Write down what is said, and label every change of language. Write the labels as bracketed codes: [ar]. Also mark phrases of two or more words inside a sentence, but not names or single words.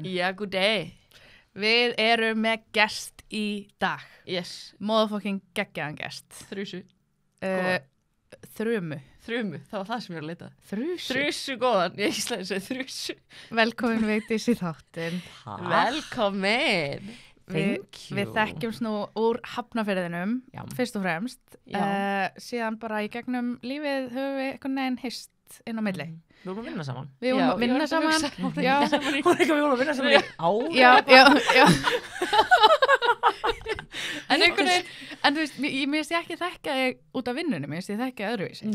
[is] Já, [en] good day. [is] Við erum með gest í dag. Yes. Motherfucking geggjaðan gest. Þrusu. Þrumu. Þrumu, það var það sem ég var að leita. Þrusu. Þrusu góðan, ég ætlaði að segja þrusu. Velkomin Vigdís í þáttinn. Velkomin. [en] Thank you. [is] Við þekkjumst nú úr Hafnarfirðinum, fyrst og fremst. Síðan bara í gegnum lífið höfum við einhvern veginn hist inn á milli. Við vorum að vinna saman. Við vorum að vinna saman. Já. Hún er ekki að við vorum að vinna saman í ár. Já. En einhvern veginn, en þú veist, mér finnst ég ekki þekka þig út af vinnunni, mér finnst ég þekka öðruvísi.